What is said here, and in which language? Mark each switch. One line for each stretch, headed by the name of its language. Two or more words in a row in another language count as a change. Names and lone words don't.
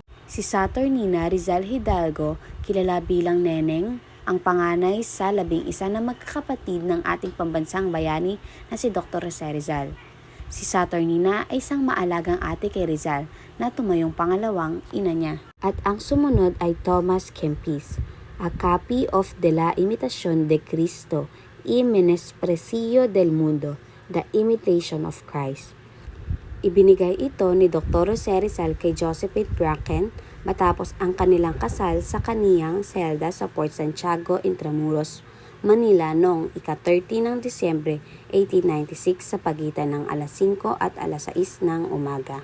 Filipino: Si Saturnina Rizal Hidalgo, kilala bilang Neneng, ang panganay sa 11 na magkakapatid ng ating pambansang bayani na si Dr. Jose Rizal. Si Saturnina ay isang maalagang ate kay Rizal na tumayong pangalawang ina niya. At ang sumunod ay Thomas Kempis,
English: a copy of
Filipino: De la Imitación de Cristo, y Menosprecio del Mundo, The Imitation of Christ. Ibinigay ito ni Dr. Jose Rizal kay Josephine Bracken matapos ang kanilang kasal sa kaniyang selda sa Port Santiago, Intramuros, Manila noong ika-30 ng Disyembre 1896 sa pagitan ng alas 5 at alas 6 ng umaga.